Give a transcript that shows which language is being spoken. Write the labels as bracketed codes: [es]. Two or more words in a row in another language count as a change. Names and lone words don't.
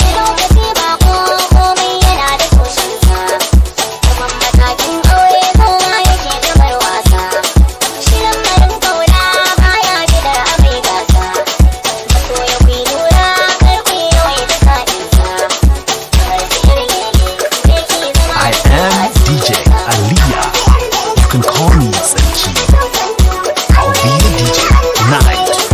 [ha] Lokaci ba ko komai yana da tushen sa. Zaman matakin aure kowa yake kamar wasa. Shirin farin kauna baya bidar a mai gasa. Masoya ku yi lura kar ku yi yawaita sa'in sa. [en] I am D J Aliyah. You can call me Sarki. I'll be your D J tonight.